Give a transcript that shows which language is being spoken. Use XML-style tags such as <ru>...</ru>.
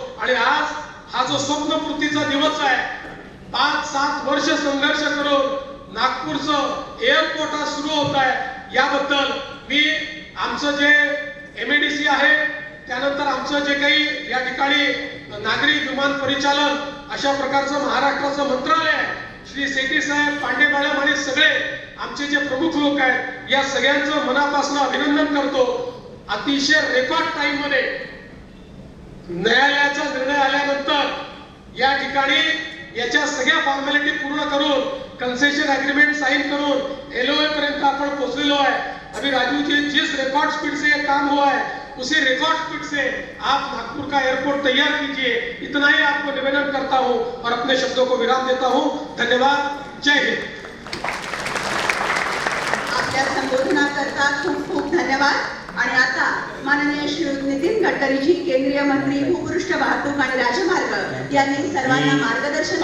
<mr>आणि आज हा जो स्वप्नपूर्तीचा दिवस आहे, 5-7 वर्ष संघर्ष करून नागपूरचं एअरपोर्ट आज सुरू होत आहे, याबद्दल मी आमचं जे MADC आहे, त्यानंतर आमचं जे काही या ठिकाणी नागरी विमान परिचालन अशा प्रकारचं महाराष्ट्राचं मंत्रालय आहे, श्री सेठी साहेब, पांडे मॅडम आणि सगळे आमचे जे प्रमुख लोक आहेत, या सगळ्यांचं मनापासून अभिनंदन करतो. अतिशय रेकॉर्ड टाइम मध्ये न्यायालयाचा निर्णय आल्यानंतर या ठिकाणी याच्या सगळ्या फॉर्मॅलिटी पूर्ण करून कंसेशन एग्रीमेंट साइन करून LOA पर्यंत आपण पोहोचलेलो आहे.</mr> <hi>अभी राजू जी, जिस रिकॉर्ड स्पीड से ये काम हुआ है उसी रिकॉर्ड स्पीड से आप नागपुर का एयरपोर्ट तैयार कीजिए. इतना ही आपको निवेदन करता हूं और अपने शब्दों को विराम देता हूं. धन्यवाद. जय हिंद.</hi> <mr>आपल्या संबोधनाकरता खूप खूप धन्यवाद. आणि आता माननीय श्री नितीन गडकरीजी, केंद्रीय मंत्री भूपृष्ठ वाहतूक आणि राजमार्ग यांनी सर्वांना मार्गदर्शन</mr>